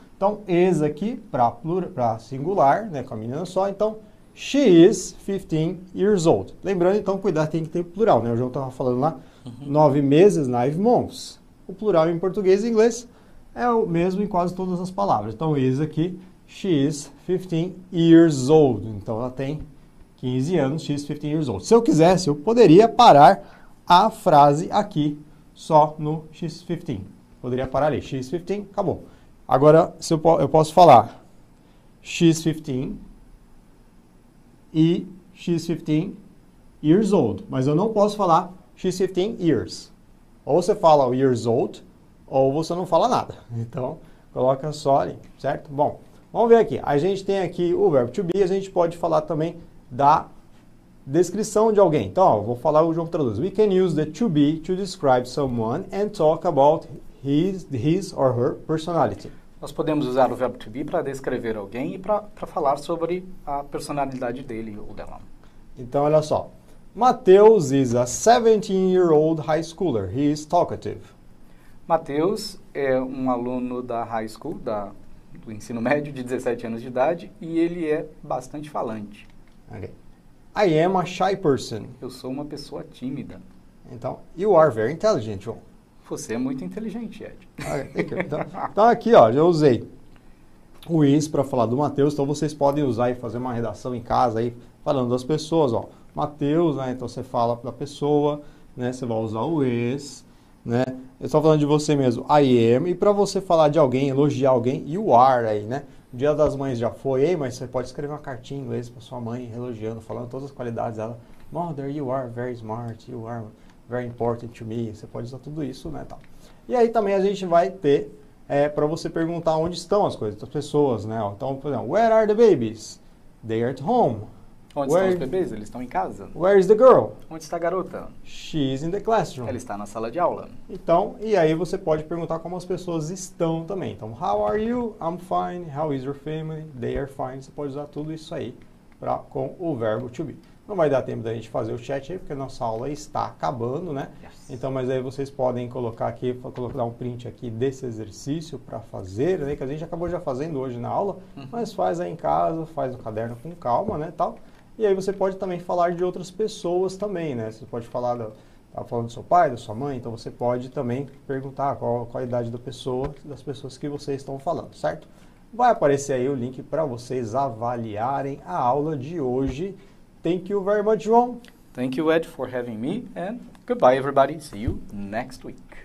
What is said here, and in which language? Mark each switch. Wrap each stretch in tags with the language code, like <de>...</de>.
<pt>Então, is aqui para singular, né? Com a menina só. Então,</pt> <en>she is 15 years old.</en> <pt>Lembrando, então, cuidar, tem que ter plural, né? O João estava falando lá, 9 meses,</pt> <en>9 months.</en> <pt>O plural em português e inglês é o mesmo em quase todas as palavras. Então, is aqui,</pt> <en>she is 15 years old.</en> <pt>Então, ela tem 15 anos,</pt> <en>she is 15 years old.</en> <pt>Se eu quisesse, eu poderia parar a frase aqui, só no</pt> <en>she's 15.</en> <pt>Poderia parar ali,</pt> <en>she's 15,</en> <pt>acabou. Agora, se eu posso falar she's 15 e</pt> <en>she's 15 years old.</en> <pt>Mas eu não posso falar</pt> <en>she's 15 years.</en> <pt>Ou você fala o years old, ou você não fala nada. Então, coloca só ali, certo? Bom, vamos ver aqui. A gente tem aqui o verbo to be, a gente pode falar também da descrição de alguém. Então, ó, vou falar, o João traduz.</pt> <en>We can use the to be to describe someone and talk about his or her personality.</en> <pt>Nós podemos usar o verbo to be para descrever alguém e para falar sobre a personalidade dele ou dela. Então, olha só.</pt> <en>Mateus is a 17-year-old high schooler. He is talkative.</en> <pt>Mateus é um aluno da</pt> <en>high school,</en> <pt>do ensino médio, de 17 anos de idade, e ele é bastante falante.</pt> <en>Okay. I am a shy person.</en> <pt>Eu sou uma pessoa tímida.</pt> <en>Então, you are very intelligent, João.</en> <pt>Você é muito inteligente, Ed. Okay, então, aqui, ó, já usei o is para falar do Mateus, então vocês podem usar e fazer uma redação em casa aí, falando das pessoas, ó. Mateus, né, então você fala da pessoa, né, você vai usar o is, né. Eu estou falando de você mesmo,</pt> <en>I am,</en> <pt>e para você falar de alguém, elogiar alguém,</pt> <en>you are</en> <pt>aí, né. Dia das Mães já foi, hein? Mas você pode escrever uma cartinha em inglês para sua mãe, elogiando, falando todas as qualidades dela.</pt> <en>Mother, you are very smart, you are very important to me.</en> <pt>Você pode usar tudo isso, né? Tal. E aí também a gente vai ter para você perguntar onde estão as coisas das pessoas, né?</pt> <en>Então, por exemplo, where are the babies? They are at home.</en> <pt>Onde estão os bebês? Eles estão em casa.</pt> <en>Where is the girl?</en> <pt>Onde está a garota?</pt> <en>She is in the classroom.</en> <pt>Ela está na sala de aula. Então, e aí você pode perguntar como as pessoas estão também.</pt> <en>Então, how are you? I'm fine. How is your family? They are fine.</en> <pt>Você pode usar tudo isso aí com o verbo to be. Não vai dar tempo da gente fazer o chat aí, porque a nossa aula está acabando, né?</pt> <en>Yes.</en> <pt>Então, mas aí vocês podem colocar aqui, colocar um print aqui desse exercício para fazer, né? Que a gente acabou já fazendo hoje na aula, mas faz aí em casa, faz no caderno com calma, né? Tal. E aí você pode também falar de outras pessoas também, né? Você pode falar, estava falando do seu pai, da sua mãe, então você pode também perguntar qual a idade da pessoa, das pessoas que vocês estão falando, certo? Vai aparecer aí o link para vocês avaliarem a aula de hoje.</pt> <en>Thank you very much, João. Thank you, Ed, for having me, and goodbye, everybody. See you next week.</en>